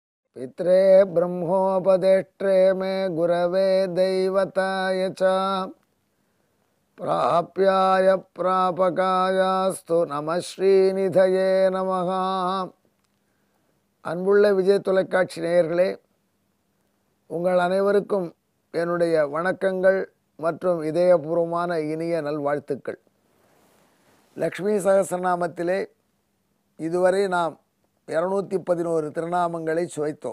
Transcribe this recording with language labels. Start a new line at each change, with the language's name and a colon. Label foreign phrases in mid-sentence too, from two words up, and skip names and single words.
Sanskrit: पित्रे ब्रह्मोपदेष्ट्रे मे गुरवे दैवताय च प्राप्याय प्रापकायास्तु नम श्रीनिधये नमः.
Tamil: அன்புள்ள விஜய் தொலைக்காட்சி நேயர்களே, உங்கள் அனைவருக்கும் என்னுடைய வணக்கங்கள் மற்றும் இதயபூர்வமான இனிய நல்வாழ்த்துக்கள். லக்ஷ்மி சகஸ்ரநாமத்திலே இதுவரை நாம் 211 திருநாமங்களை சுவைத்தோம்.